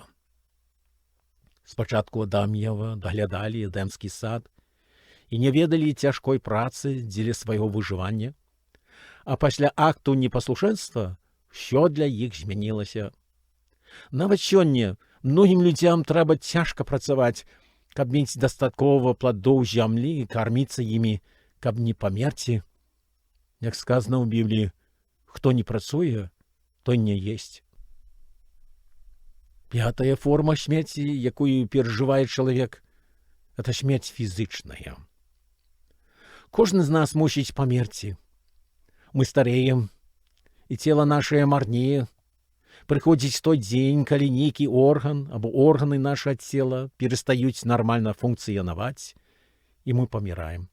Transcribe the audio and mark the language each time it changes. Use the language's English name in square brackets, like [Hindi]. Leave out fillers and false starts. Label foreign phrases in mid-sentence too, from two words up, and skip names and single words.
[Belarusian] Спачатку Адам і Ева даглядалі эдэмскі сад і не ведалі цяжкой працы дзеля свайго выжывання, а пасля акту непаслушэнства ўсё для іх змянілася. Нават сёння Многім людзям трэба цяжка працаваць, каб мець дастаткова пладоў зямлі і карміцца імі, каб не памерці. Як сказано ў Бібліі, хто не працуе, той не есць. [Russian] Пятая форма смерти, якую переживает человек, это смерть физичная. [Belarusian] Кожны з нас мусіць памерці. [Russian] Мы стареем, [Belarusian] і цела нашае марнее. Прыходзіць той дзень, калі нейкі орган або органы нашего цела перестаюць нармальна функцыянаваць, і мы паміраем.